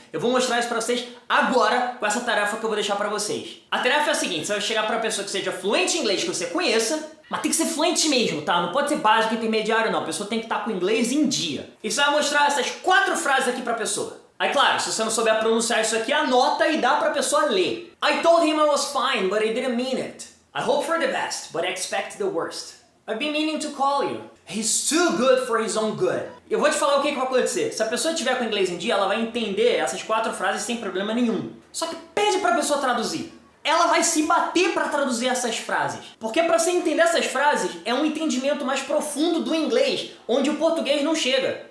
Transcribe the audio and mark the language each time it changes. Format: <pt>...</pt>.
<pt>Eu vou mostrar isso para vocês agora com essa tarefa que eu vou deixar para vocês. A tarefa é a seguinte, você vai chegar para uma pessoa que seja fluente em inglês, que você conheça, mas tem que ser fluente mesmo, tá? Não pode ser básico, intermediário, não. A pessoa tem que estar com o inglês em dia. E você vai mostrar essas 4 frases aqui pra pessoa. Aí, claro, se você não souber pronunciar isso aqui, anota e dá pra pessoa ler.</pt> <en>I told him I was fine, but I didn't mean it. I hope for the best, but I expect the worst. I've been meaning to call you. He's too good for his own good.</en> <pt>Eu vou te falar o que vai acontecer. Se a pessoa estiver com o inglês em dia, ela vai entender essas 4 frases sem problema nenhum. Só que pede pra pessoa traduzir. Ela vai se bater para traduzir essas frases. Porque para você entender essas frases, é um entendimento mais profundo do inglês, onde o português não chega.</pt>